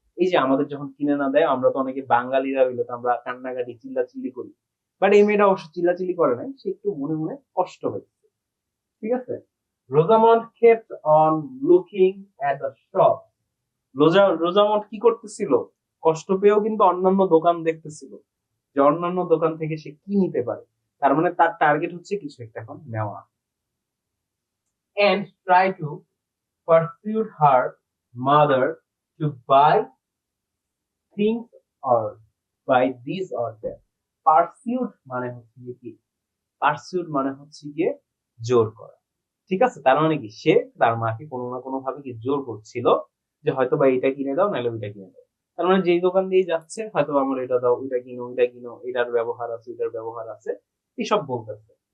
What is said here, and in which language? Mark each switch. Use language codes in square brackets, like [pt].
[bn] এই যে আমাদের যখন কিনে না দেয় আমরা তো অনেকে বাঙালিরা হইলে তো আমরা কান্নাকাটি চিল্লাচিল্লি করি, বাট এই মেয়েটা অবশ্য চিল্লাচিল্লি করে নাই, সে একটু মনে মনে কষ্ট হয়েছে, ঠিক আছে। [en] Rosamond kept on looking at the shop, [bn] Rosamund কি করতেছিল, কষ্ট পেয়েও কিন্তু অন্যান্য দোকান দেখতেছিল, যে অন্যান্য দোকান থেকে সে কি নিতে পারে। তার মানে তার টার্গেট হচ্ছে কিছু একটা এখন নেওয়া। [en] And try to persuade her mother to buy things or buy this or that. [bn] Pursued মানে হচ্ছে গিয়ে কি, পারসিউট মানে হচ্ছে গিয়ে জোর করা, ঠিক আছে। তার মানে কি সে তার মাকে কোনো না কোনো ভাবে কি জোর করছিল, যে হয়তো বা এটা কিনে দাও নাহলে ওইটা কিনে দাও। তার মানে যেই দোকান দিয়ে যাচ্ছে হয়তো আমার এটা দাও, ওইটা কিনো, ওইটা কিনো, এটার ব্যবহার আছে, ওইটার ব্যবহার আছে, এইসব বলতেছে।